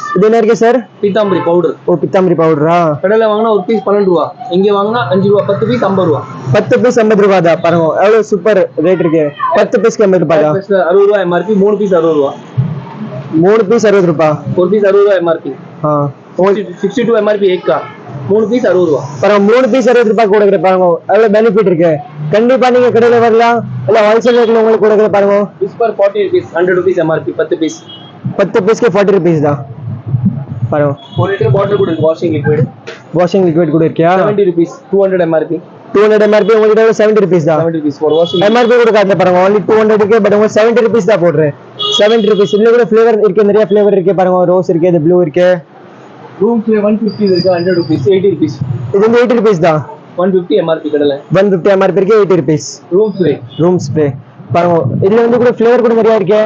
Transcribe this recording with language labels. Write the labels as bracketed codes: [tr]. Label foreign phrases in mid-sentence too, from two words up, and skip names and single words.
[ta] இது என்ன இருக்கு சார் பீதாம்பரி பவுடர் ஓ பீதாம்பரி பவுடரா கடையில் வாங்கினா ஒரு பீஸ் 12 ரூபா இங்க வாங்கினா 5 ரூபா 10 பீஸ் 50 ரூபா 10 பீஸ் 50 ரூபாய் தான் பாருங்க எவ்வளவு [en] super rate [ta] இருக்கு 10 பீஸ்க்கு 50 ரூபாய் தான் 60 ரூபா எம்ஆர்பி 3 பீஸ் 60 ரூபா 3 பீஸ் 60 ரூபாய் ஒரு பீஸ் 60 ரூபா எம்ஆர்பி [hi] हाँ 62 एमआरपी एक का 3 पीस 60 ரூபா [ta] பாருங்க 3 பீஸ் 60 ரூபாய் கொடுக்குற பாருங்க எவ்வளவு பெனிஃபிட் இருக்கு கண்டிப்பா நீங்க கடையில வரலாம் இல்ல [en] wholesale ratela [ta] உங்களுக்கு கொடுக்குற பாருங்க விஸ்பர் 40 rupees 100 rupees एमआरपी 10 பீஸ் 10 பீஸ்க்கு 40 rupees தான் பாருங்க 1 [en] litre bottle [ta] கூட இருக்கு [en] washing liquid [ta] கூட இருக்கியா 70 rupees 200 எம்ஆர்பி 200 mrp உங்களுக்கு 70 rupees தான் [en] 70 rupees for washing [ta] mrp கூட காட்டுல பாருங்க only 200 இருக்கு பட் உங்களுக்கு 70 rupees தான் போடுறேன் 70 rupees இதுல கூட ஃப்ளேவர் இருக்கு நிறைய ஃப்ளேவர் இருக்கு பாருங்க ரோஸ் இருக்கு இது ப்ளூ இருக்கு [en] room spray [ta] 150 இருக்கு 100 rupees 80 rupees இது வந்து 80 rupees தான் 150 எம்ஆர்பி கடல 150 mrp இருக்கு 80 rupees [en] room spray [ta] பாருங்க இதுல வந்து கூட ஃப்ளேவர் கூட நிறைய இருக்கு